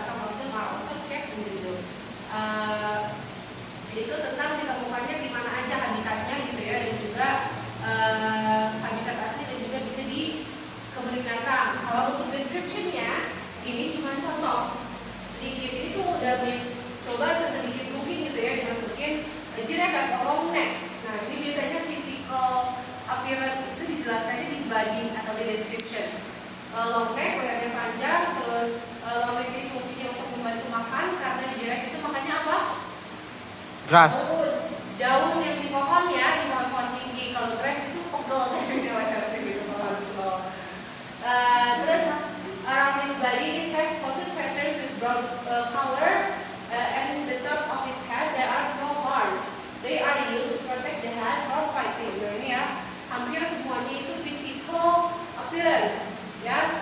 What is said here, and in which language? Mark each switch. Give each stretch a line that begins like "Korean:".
English: Some of them are also kept in the zoo.
Indonesian: Itu tentang ditemukannya di mana aja habitatnya gitu ya, dan juga habitat asli dan juga bisa dikembangkan. Kalau untuk description-nya ini cuma contoh sedikit. Ini tuh udah coba sedikit cooking gitu ya, dimasukin
English: giraffe has a long neck.
Indonesian: Nah, ini biasanya physical appearance itu dijelaskannya di body atau di description. Long neck, lehernya panjang, terus long neck ini fungsinya untuk membantu makan karena giraffe itu makannya apa?
English: Grass.
Indonesian: Daun yang di pohon ya, di pohon-pohon tinggi. Kalau grass itu pegel gitu kalau harus bawa.
English: Terus around this body it has spotted patterns with brown color and the top of its head there are small horns. They are used to protect the head from fighting.
Indonesian: Nah, ini ya, hampir semuanya itu physical appearance ya.